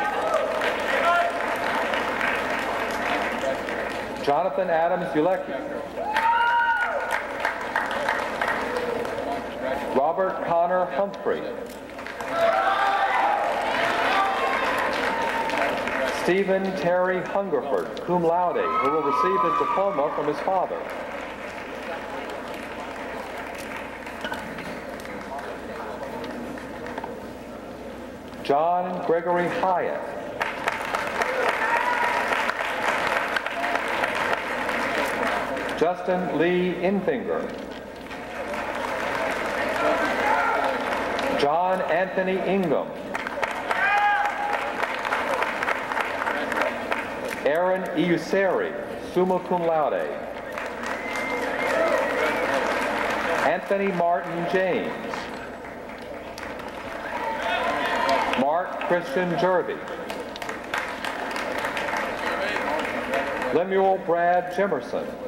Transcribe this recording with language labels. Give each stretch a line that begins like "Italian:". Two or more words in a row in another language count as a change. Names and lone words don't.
English: Jonathan Adams Ulecki. Robert Connor Humphrey. Stephen Terry Hungerford,
Latin: cum laude,
English: who will receive his diploma from his father. John Gregory Hyatt. Justin Lee Infinger. John Anthony Ingham. Aaron Iuseri,
Latin: summa cum laude.
English: Anthony Martin James. Mark Christian Jervy. Lemuel Brad Jimerson.